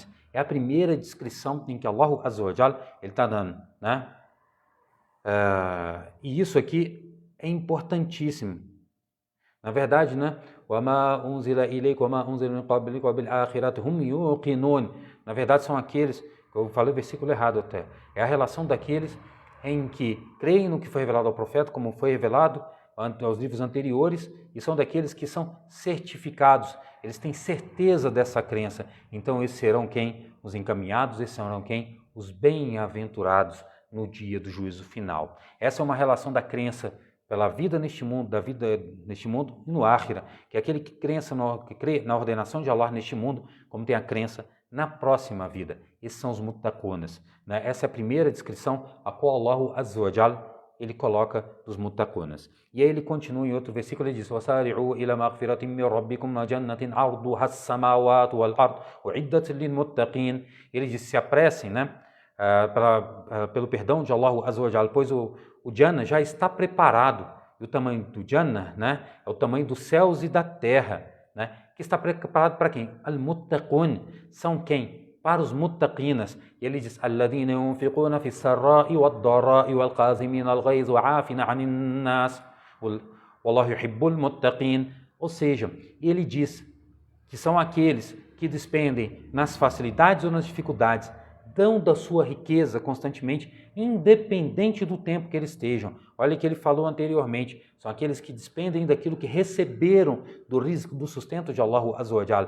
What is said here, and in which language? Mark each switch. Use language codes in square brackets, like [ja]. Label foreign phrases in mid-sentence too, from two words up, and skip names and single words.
[pt] É a primeira descrição em que [ar] الله عز وجل [pt] ele está dando, né? E isso aqui é importantíssimo. Na verdade, né? [ar] وَمَا أُنزِلَ إِلَيْكَ وَمَا أُنزِلَ مِنْ قَبْلِكَ وَبِالْآخِرَةِ هُمْ يُوقِنُونَ. [pt] Na verdade, são aqueles, eu falei o versículo errado até, é a relação daqueles em que creem no que foi revelado ao profeta, como foi revelado aos livros anteriores, e são daqueles que são certificados, eles têm certeza dessa crença. Então, esses serão quem? Os encaminhados, esses serão quem? Os bem-aventurados no dia do juízo final. Essa é uma relação da crença pela vida neste mundo, da vida neste mundo e no Ákhira, que é aquele que crê na ordenação de Allah neste mundo, como tem a crença na próxima vida. Esses são os muttaqunas, né? Essa é a primeira descrição a qual [ar] الله عز وجل [pt] ele coloca dos muttaqunas. E aí ele continua em outro versículo, ele diz: [ar] وَسَارِعُوا إِلَى مَغْفِرَةٍ مِّن رَبِّكُمْ وَجَنَّةٍ عَرْضُهَا السَّمَاوَاتُ وَالْأَرْضُ أُعِدَّتْ لِلْمُتَّقِينَ. [pt] Ele diz: se apressem, né? Pelo perdão de [ar] الله عز وجل, [pt] pois o Jannah já está preparado. E o tamanho do Jannah, né, é o tamanho dos céus e da terra, né, que está preparado para quem? Al-Muttaqun. São quem? Para os muttaqinas. E ele diz: [ar] الَّذِينَ يُنْفِقُونَ فِي السَّرَّاءِ وَالضَّرَّاءِ وَالْقَاظِمِينَ الْغَيْظَ وَعَافِينَ عَنِ النَّاسِ وَاللَّهُ يُحِبُّ الْمُتَّقِينَ. [pt] Ou seja, ele diz que são aqueles que despendem nas facilidades ou nas dificuldades, dão da sua riqueza constantemente, independente do tempo que eles estejam. Olha o que ele falou anteriormente, são aqueles que despendem daquilo que receberam do rizq, do sustento de [ar] الله عز وجل.